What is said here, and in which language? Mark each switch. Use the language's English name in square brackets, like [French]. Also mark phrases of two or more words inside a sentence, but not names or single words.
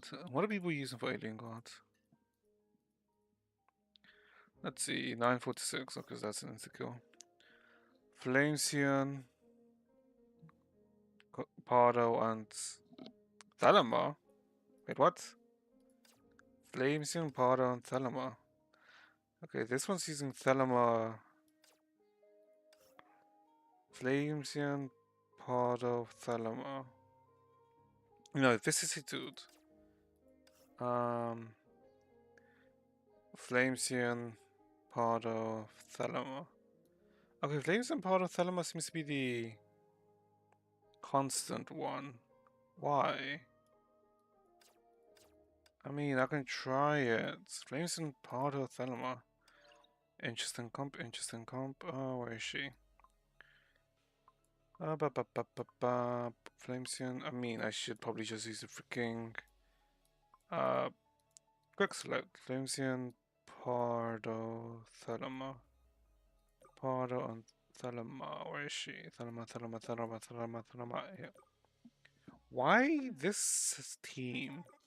[English] What are people using for Alien Guard? Let's see, 946, because that's an insecure. Flamesion, Pardo, and Thalama. Wait, what? Flamesion, Pardo, and Thalama. Okay, this one's using Thalama. Flamesion, Pardo, Thalama. No, Vicissitude. Flamesion, Pardo, Thalama. Okay, flames and powder thalamus seems to be the constant one. Why? I mean, I can try it. Flames and powder thalama. Interesting comp, interesting comp. Oh, where is she? Ba ba ba ba ba. Flamesion. I mean, I should probably just use the freaking quick select. Flamesion, Pardo, Thalama. Pardo and Thalama. Where is she? Thalama, Thalama, Thalama, Thalama, Thalama. Yeah. Why this team?